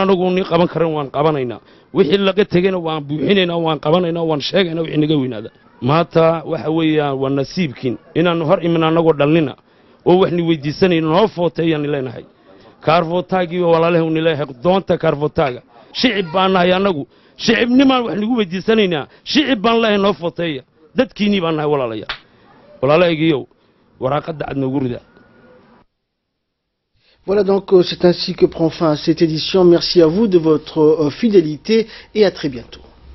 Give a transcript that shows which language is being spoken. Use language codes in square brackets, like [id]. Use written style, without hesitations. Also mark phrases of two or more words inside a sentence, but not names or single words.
[so] anagu ni qaban karin waan qabanaynaa wixii laga tagayna waan buuxinaynaa waan qabanaynaa waan sheegaynaa wixii naga weynaada maanta waxa weeyaan waa nasiibkiin inaan hor imin anagoo dhalnina oo wax ni weydiisanayno noo footeeyaan ilaahay kaarfootaagii walaalahay uu ilaahay doonta kaarfootaaga shicib baan nahay anagu shicibnimaan wax nagu weydiisanaynaa shicib baan leeyahay noo footeeya dadkiinii baan nahay walaalaygiiyow waraaqada cad noogu rida. [fr] Voilà donc c'est ainsi que prend fin cette édition. Merci à vous de votre fidélité et à très bientôt.